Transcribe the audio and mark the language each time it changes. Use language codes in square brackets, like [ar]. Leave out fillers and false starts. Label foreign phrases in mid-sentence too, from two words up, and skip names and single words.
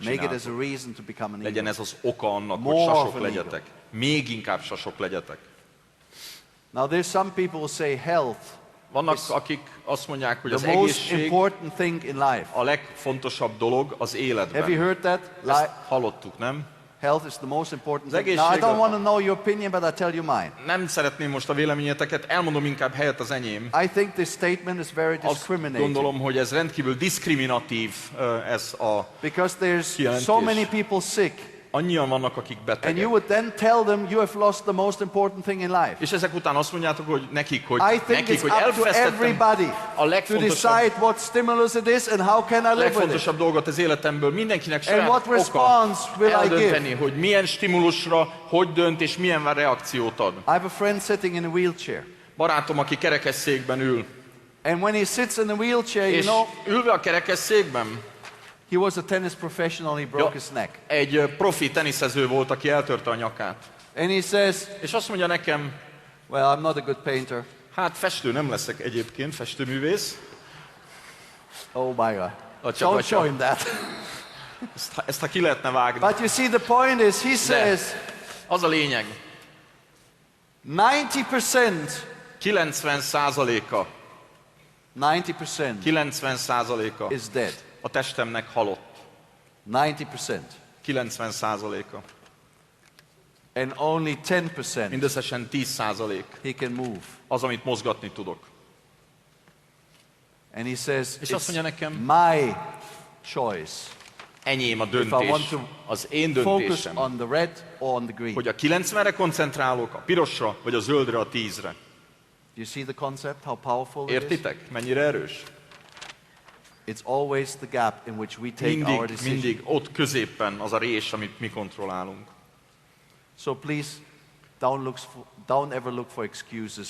[en] Make it as csináltok. a reason to become an [hu] Legyen [en] eagle. [hu] ez az oka annak, More hogy of sasok an legyetek. Még inkább sasok legyetek. [en] Now there's some people who say health [hu] Vannak, akik azt mondják, hogy az [en] the most egészség important thing in life. [hu] a legfontosabb dolog az [en] Have you életben. heard that? [hu] Ezt hallottuk, nem? [en] Health is the most important Az thing. Now I egészség don't a- want to know your opinion, but I tell you mine. [hu] Nem szeretném most a véleményeteket, elmondom inkább helyett az enyém. [en] I think this statement is very Azt discriminating. [hu] gondolom, hogy ez rendkívül diszkriminatív, ez a... [en] Because there's Kijelentés. so many people sick. [hu] Annyian vannak, akik [en] And [hu] betegek. [en] you would then tell them you have lost the most important thing in life. [hu] És ezek után azt mondjátok, hogy nekik, hogy, [en] I think it's up to elvesztettem everybody a to legfontosabb, decide what stimulus it is and how can I live with it. [hu] legfontosabb dolgot az életemből. Mindenkinek [en] And [hu] saját [en] what [hu] oka [en] response will I [hu] eldönteni, [en] give? [hu] hogy milyen stimulusra, hogy dönt és milyen reakciót ad. [en] I have a friend sitting in a wheelchair. [hu] Barátom, aki kerekesszékben ül, [en] And when he sits in the wheelchair, you és know, [hu] ülve a kerekesszékben, [en] he was a tennis professional, he broke his neck. [hu] egy profi teniszező volt, aki eltörte a nyakát. [en] And he says, [hu] És azt mondja nekem, [en] well, I'm not a good painter. [hu] hát festő nem leszek egyébként, festőművész. [en] Oh my God. Atya, Don't show him that. [hu] Ezt ha ki lehetne vágni. [en] But you see, the point is, he says, [hu] Az a lényeg, 90%, 90%-a [en] 90% is dead. [hu] a testemnek halott. 90%. 90%-a. [en] And only 10% [hu] Mindösszesen 10% [en] he can move. [hu] az, amit mozgatni tudok. [en] And he says, [hu] És azt it's mondja nekem, [en] my choice [hu] enyém a [en] if I want [hu] döntés, [en] to [hu] az én [en] focus [hu] döntésem, [en] on the red or on the green. [hu] hogy a 90-re koncentrálok, a pirosra, vagy a zöldre, a 10-re. [en] Do you see the concept, how powerful it is? [hu] Értitek? Mennyire erős? [en] It's always the gap in which we take our decision. [hu] Mindig ott középen az a rés, amit mi kontrollálunk. [en] So please, don't ever look for excuses.